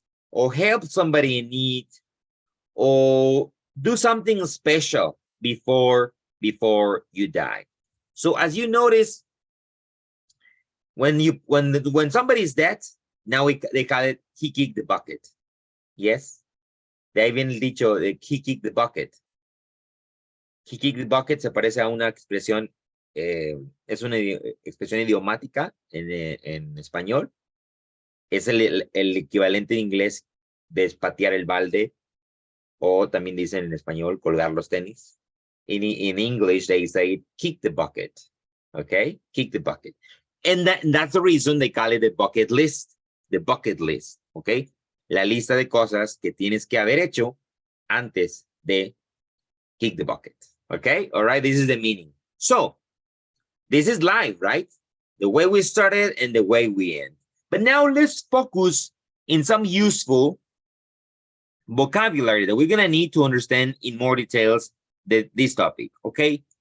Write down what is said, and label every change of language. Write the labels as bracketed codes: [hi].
[en] Or help somebody in need. Or do something special before you die. So as you notice, when somebody is dead, now they call it he kicked the bucket. Yes. They even [es] dicho [en] he kicked the bucket. He kicked the bucket [es] se parece a una expresión, es una expresión idiomática en español. Es el equivalente en inglés de patear el balde, o también dicen en español colgar los tenis. [en] In English, they say kick the bucket. Okay, kick the bucket. And that's the reason they call it the bucket list. The bucket list, okay? [es] La lista de cosas que tienes que haber hecho antes de [en] kick the bucket, [es] okay? [en] All right, this is the meaning. So, this is life, right? The way we started and the way we end. But now let's focus in some useful vocabulary that we're gonna need to understand in more details this topic, okay?